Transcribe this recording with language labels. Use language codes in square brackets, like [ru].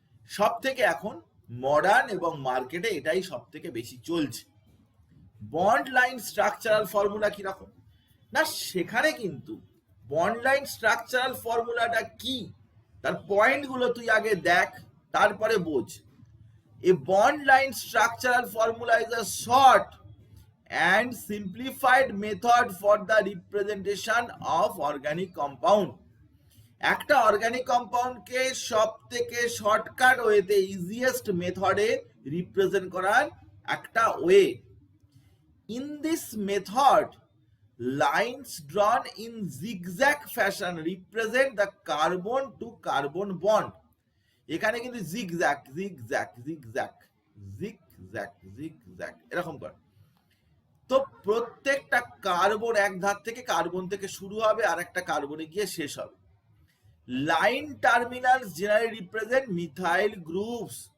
[bn] সব থেকে এখন মডার্ন এবং মার্কেটে এটাই সব থেকে বেশি চলছে। বন্ড লাইন স্ট্রাকচারাল ফর্মুলা কিরকম না, সেখানে কিন্তু বন্ড লাইন স্ট্রাকচারাল ফর্মুলাটা কি তার পয়েন্টগুলো তুই আগে দেখ, তারপরে বোঝ। [en] A bond line structural formula is a short and simplified method for the representation of organic compound. [bn] একটা অর্গানিক কম্পাউন্ডকে সব থেকে শর্টকাট ওয়েতে ইজিয়েস্ট মেথডে রিপ্রেজেন্ট করার একটা way. [en] In this method lines drawn in zigzag fashion represent the carbon to carbon bond. [bn] এখানে কিন্তু zigzag zigzag zigzag zigzag zigzag এরকম করে। তো প্রত্যেকটা কার্বন এক ধার থেকে কার্বন থেকে শুরু হবে আর একটা কার্বনে গিয়ে শেষ হবে। [en] Line terminals generally represent methyl groups.